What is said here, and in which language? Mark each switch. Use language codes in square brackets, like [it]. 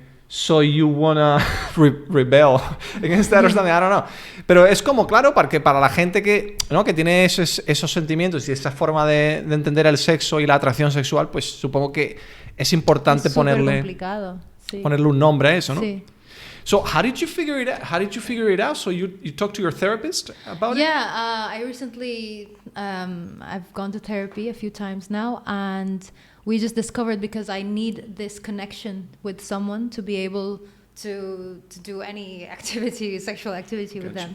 [en] So you wanna rebel against that or something, I don't know. [es] Pero es como, claro, porque para la gente que tiene esos sentimientos y esa forma de entender el sexo y la atracción sexual, pues supongo que es importante ponerle un nombre a eso, ¿no? Sí. [en] So how did you figure it out? So you talked to your therapist about it? Yeah, I recently I've gone to therapy a few times now, and we just discovered, because I need this connection with someone to be able to do any activity, sexual activity with them.